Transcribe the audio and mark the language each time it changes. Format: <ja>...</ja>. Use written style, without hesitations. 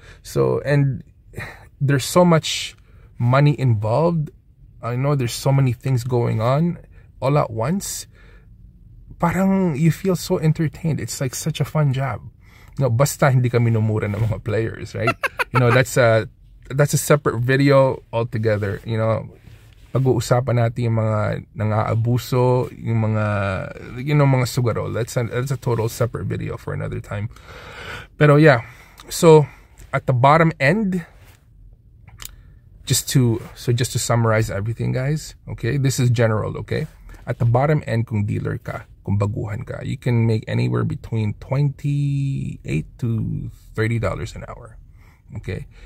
<en>So, and there's so much money involved. I know there's so many things going on all at once. Parang you feel so entertained. It's like such a fun job. No, basta hindi ka minumura ng mga players, right? You know, that's a separate video altogether.</en> <tl>You know, pag-uusapan natin yung mga nang-aabuso, yung mga, you know, mga sugarol.</tl> <en>That's a total separate video for another time. Pero yeah, so at the bottom end, just to summarize everything, guys, okay? This is general, okay? At the bottom end, kung dealer ka, kung baguhan ka, you can make anywhere between $28 to $30 an hour, okay?</en>